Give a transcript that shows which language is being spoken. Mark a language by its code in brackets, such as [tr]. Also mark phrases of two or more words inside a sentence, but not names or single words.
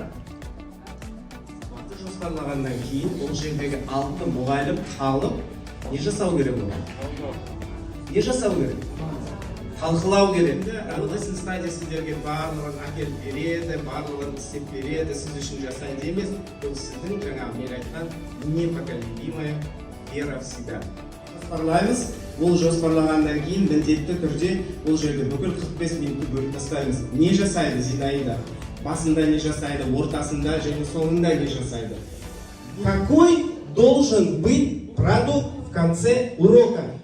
[kk] Жоспарлағаннан кейін ол жердегі алтын мұғалім қалып не жасау керек болады? Не жасау керек? Талқылау керек. [en] Lesson study [kk] сіздерге барлығын әкеліп береді, барлығын істеп береді, сіз үшін жасайды емес. Бұл сіздің жаңа мен айтқан [ru] непоколебимая вера в себя. [kk] Жоспарлаймыз. Ол жоспарлағаннан кейін міндетті түрде ол жерде бүкіл 45 минутты бөліп тастаймыз. Не жасайды Зинаида? Басында не жасайды, ортасында және соңында не жасайды. [ru] Какой должен быть продукт в конце урока?